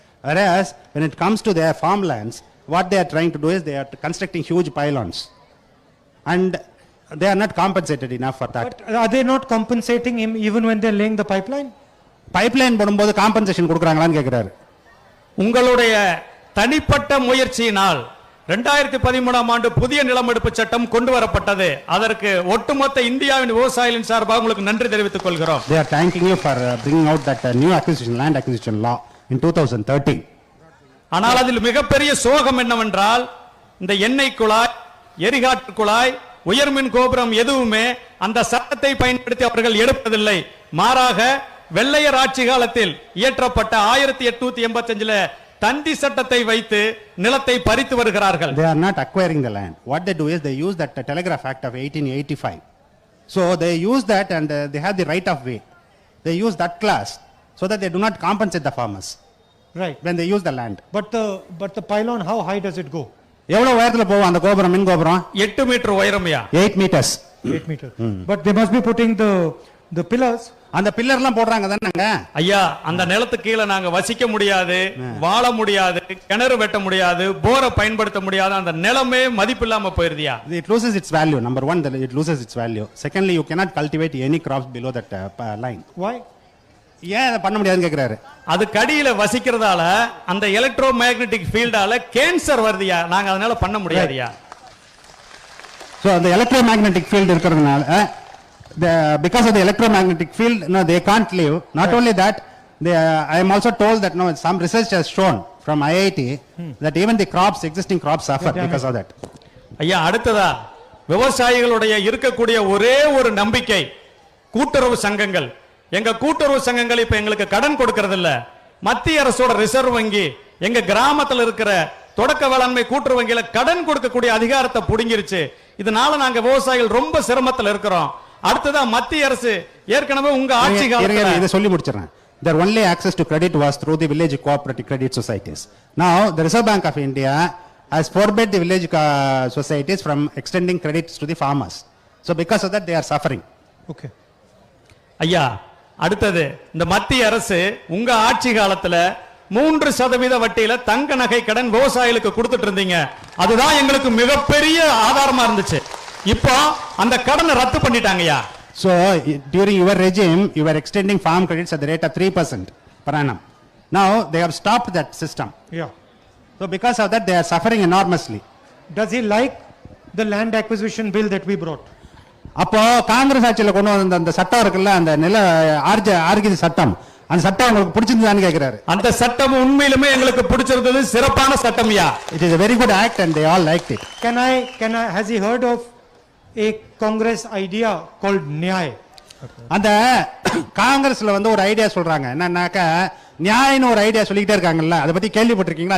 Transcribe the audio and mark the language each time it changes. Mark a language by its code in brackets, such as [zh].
[en] Whereas when it comes to their farmlands, what they are trying to do is they are constructing huge pylons. And they are not compensated enough for that. But are they not compensating him even when they are laying the pipeline? [ta] Pipeline போடும்போது compensation கொடுக்கறாங்களான்னு கேக்குறாரு. உங்களுடைய தனிப்பட்ட முயற்சியினால் 2013ஆம் ஆண்டு புதிய நிலமெடுப்பு சட்டம் கொண்டு வரப்பட்டது. அதற்கு ஒட்டுமொத்த இந்தியாவின் விவசாயிகளின் சார்பாக உங்களுக்கு நன்றி தெரிவித்துக் கொள்கிறோம். [en] They are thanking you for bringing out that new land acquisition law in 2013. [ta] ஆனால் அதில் மிகப்பெரிய சோகம் என்னவென்றால் இந்த எண்ணெய் குழாய், எரிகாற்று குழாய், உயர்மின் கோபுரம் எதுவுமே அந்த சட்டத்தை பயன்படுத்தி அவர்கள் எடுப்பதில்லை. மாறாக வெள்ளையர் ஆட்சி காலத்தில் இயற்றப்பட்ட 1885ல தந்தி சட்டத்தை வைத்து நிலத்தை பறித்து வருகிறார்கள். [en] They are not acquiring the land. What they do is they use that Telegraph Act of 1885. So they use that and they have the right of way. They use that class so that they do not compensate the farmers. Right. When they use the land. But the pylon, how high does it go? [ta] எவ்வளவு உயரத்துல போகும் அந்த கோபுரம், மின் கோபுரம்? 8 metre உயரம்யா. [en] 8 meters. 8 meters. But they must be putting the pillars. [ta] அந்த பில்லர்லாம் போடுறாங்க தானங்க. ஐயா, அந்த நிலத்துக்கு கீழ நாங்க வசிக்க முடியாது, வாழ முடியாது, கிணறு வெட்ட முடியாது, போரை பயன்படுத்த முடியாது. அந்த நிலமே மதிப்பில்லாம போயிருதியா. [en] It loses its value. Number 1, it loses its value. Secondly, you cannot cultivate any crops below that line. Why? [ta] ஏன் அதை பண்ண முடியாதுன்னு கேக்குறாரு. அது கடியில வசிக்கிறதால அந்த எலக்ட்ரோ மேக்னெட்டிக் ஃபீல்டால கேன்சர் வருதியா. நாங்க அதனால பண்ண முடியாதியா. [en] So the electromagnetic field [ta] இருக்கிறதுனால [en] because of the electromagnetic field no they can't live. Not only that, I am also told that no some research has shown from IIT that even the existing crops suffer because of that. [ta] ஐயா, அடுத்ததா விவசாயிகளுடைய இருக்கக்கூடிய ஒரே ஒரு நம்பிக்கை கூட்டுறவு சங்கங்கள். எங்க கூட்டுறவு சங்கங்கள் இப்ப எங்களுக்கு கடன் கொடுக்கிறது இல்ல. மத்திய அரசோட ரிசர்வ் வங்கி எங்க கிராமத்துல இருக்கிற தொடக்க வேளாண்மை கூட்டுறவு வங்கியில கடன் கொடுக்கக்கூடிய அதிகாரத்தை புடுங்கிருச்சு. இதனால நாங்க விவசாயிகள் ரொம்ப சிரமத்தில் இருக்கிறோம். அடுத்ததா மத்திய அரசு ஏற்கனவே உங்க ஆட்சி காலத்துல இதை சொல்லி முடிச்சிடுறேன். [en] Their only access to credit was through the village cooperative credit societies. Now the Reserve Bank of India has forbade the village societies from extending credits to the farmers. So because of that they are suffering. Okay. [ta] ஐயா, அடுத்தது இந்த மத்திய அரசு உங்க ஆட்சி காலத்துல 3% வட்டியில தங்க நகை கடன் விவசாயிகளுக்கு கொடுத்துட்டு இருந்தீங்க. அதுதான் எங்களுக்கு மிகப்பெரிய ஆதாரமா இருந்துச்சு. இப்போ அந்த கடனை ரத்து பண்ணிட்டாங்கயா. [en] So during your regime you were extending farm credits at the rate of 3% per annum. Now they have stopped that system. Yeah. So because of that they are suffering enormously. Does he like the land acquisition bill that we brought? [ta] அப்போ காங்கிரஸ் ஆட்சியில கொண்டு வந்த அந்த சட்டம் இருக்குல்ல, அந்த நில ஆர்கித சட்டம், அந்த சட்டம் உங்களுக்கு பிடிச்சிருந்தான்னு கேக்குறாரு. அந்த சட்டம் உண்மையிலுமே எங்களுக்கு பிடிச்சிருந்தது, சிறப்பான சட்டம்யா. [en] It is a very good act and they all liked it. Can I has he heard of a Congress idea called Nyay? [ta] அந்த காங்கிரஸ்ல வந்து ஒரு ஐடியா சொல்றாங்க என்னன்னாக்கா நியாயம்னு ஒரு ஐடியா சொல்லிக்கிட்டே இருக்காங்கல்ல, அதை பத்தி கேள்விப்பட்டிருக்கீங்களா?